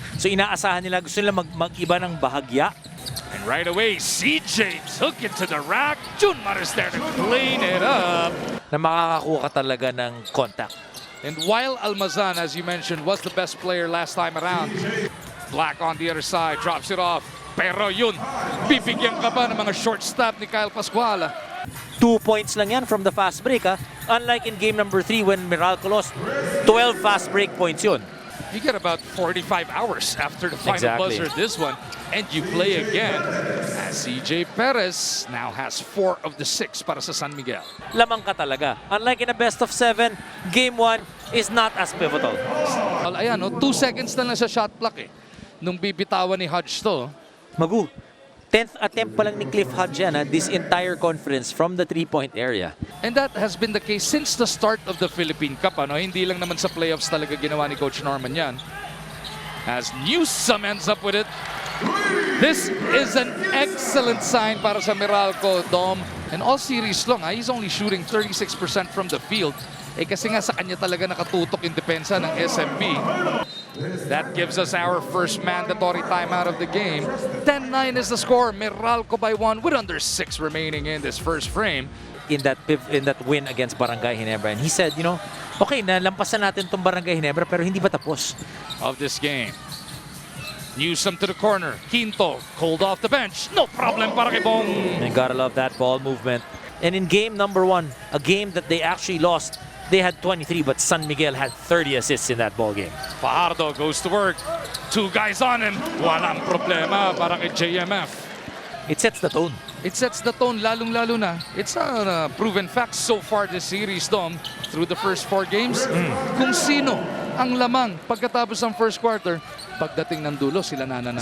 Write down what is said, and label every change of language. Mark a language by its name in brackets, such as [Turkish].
[Filipino] So inaasahan nila, gusto nila mag-iba ng bahagya. [English] And right away, CJ took it to the rack. Junmar is there to clean it up. [Filipino] Na makakakuha ka talaga ng contact. [English] And while Almazan, as you mentioned, was the best player last time around, Black on the other side, drops it off. [Filipino] Pero yun, bibigyan ka ba ng mga short stop ni Kyle Pascual? [English] 2 points lang yan from the fast break. Unlike in game number 3 when Meralco lost, 12 fast break points yun. You get about 45 hours after the final buzzer this one, and you play again as CJ Perez now has 4 of the 6 [Filipino] para sa San Miguel. Lamang ka talaga. [English] Unlike in a best of 7, game 1 is not as pivotal. [Filipino] Well, ayan, 2 seconds na lang sa shot clock nung bibitawan ni Hodge to. [English] Magu, 10th attempt [Filipino] pa lang ni Cliff Hodge yan, [English] this entire conference from the 3-point area. And that has been the case since the start of the Philippine Cup. [Filipino] Hindi lang naman sa playoffs talaga ginawa ni Coach Norman yan. [English] As Newsome ends up with it. This is an excellent sign [Filipino] para sa Meralco, [English] Dom. And all series long, he's only shooting 36% from the field. [Filipino] Kasi nga sa kanya talaga nakatutok yung depensa ng SMB. [English] That gives us our first mandatory timeout of the game. 10-9 is the score. Meralco by 1 with under 6 remaining in this first frame. In that win against Barangay Ginebra. And he said, okay, [Filipino] nalampasan natin itong Barangay Ginebra pero hindi pa tapos. [English] Of this game. Newsome to the corner. Quinto cold off the bench. No problem [Filipino] para kay Bong. [English] And gotta love that ball movement. And in game number 1, a game that they actually lost, they had 23, but San Miguel had 30 assists in that ball game. Fajardo goes to work. 2 guys on him. [Filipino] Walang problema para kay JMF. [English] It sets the tone. It sets the tone, [Filipino] lalong-lalo na. [English] It's a proven fact so far this series, Dom, through the first 4 games. [Filipino] Kung sino ang lamang pagkatapos ng first quarter, pagdating ng dulo, sila nananalo.